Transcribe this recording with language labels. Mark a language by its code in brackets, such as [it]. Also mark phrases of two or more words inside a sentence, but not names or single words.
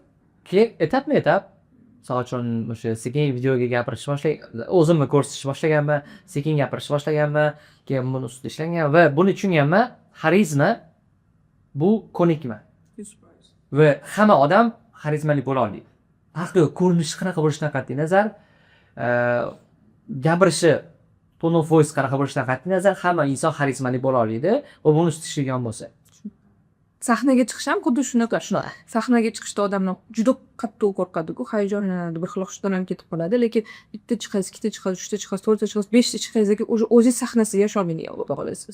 [uz] Keyin etap misol uchun o'sha sekin videoga gapirishni boshlagan, o'zimni ko'rsatishni boshlaganman, sekin gapirishni boshlaganman, keyin buni ustida ishlangan va buni tushunganman, xarizma bu ko'nikma. 100%. Va hamma odam xarizmali bo'la olmaydi. Farqi yo'q, ko'rinishi qanaqa bo'lishidan qat'iy nazar, gapirishi [en] tone of voice [uz] qanaqa bo'lishidan qat'iy nazar hamma inson xarizmali bo'la oladi va buni ustishgan bo'lsa. Sahnaga chiqish ham xuddi shunaqa. Sahnaga chiqishda odamlar juda qattiq qo'rqadi-ku, hayajonlanadi, bir xil hushdan ham ketib qoladi, lekin bitta chiqasiz, ikkita chiqasiz, uchta chiqasiz, to'rtta chiqasiz, beshta chiqasiz, o'zingiz sahnasiga yasholmaydi qolasiz.